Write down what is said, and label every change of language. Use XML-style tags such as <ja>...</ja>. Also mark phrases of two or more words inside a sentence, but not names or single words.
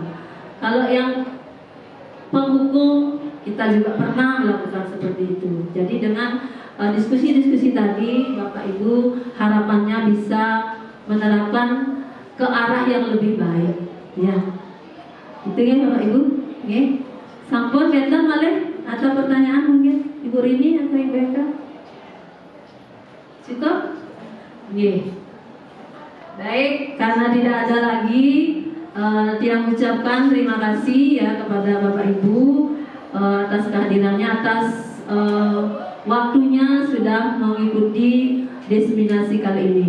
<id>Kalau yang penghukum kita juga pernah melakukan seperti itu. Jadi dengan diskusi-diskusi tadi, Bapak Ibu harapannya bisa menerapkan ke arah yang lebih baik. Ya, itu ya Bapak Ibu. Oke,</id> <ban>sampun benten malih</ban> <id>atau pertanyaan mungkin Ibu Rini atau Ibu Eka? Cukup? Oke. Baik, karena tidak ada lagi, Tia mengucapkan terima kasih ya kepada Bapak Ibu atas kehadirannya, atas waktunya sudah mengikuti diseminasi kali ini.</id>